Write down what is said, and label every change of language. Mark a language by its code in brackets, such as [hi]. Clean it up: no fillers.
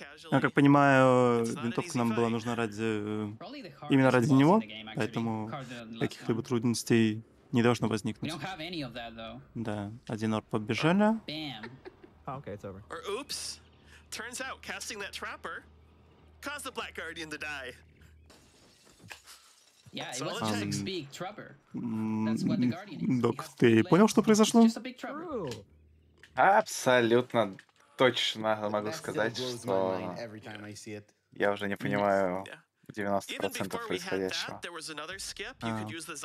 [ru] Как понимаю, винтовка нам была нужна именно ради него, поэтому каких-либо трудностей не должно возникнуть. Да, один орб побежали. [en] Okay, it's over. Or oops, turns out casting that trapper caused the Black Guardian to die. Yeah, it was just a big trapper. That's what the Guardian is. [ru] Док, ты понял, что произошло? [en] Just a big trapper. [ru] Абсолютно точно могу сказать, что я уже не понимаю 90% происходящего.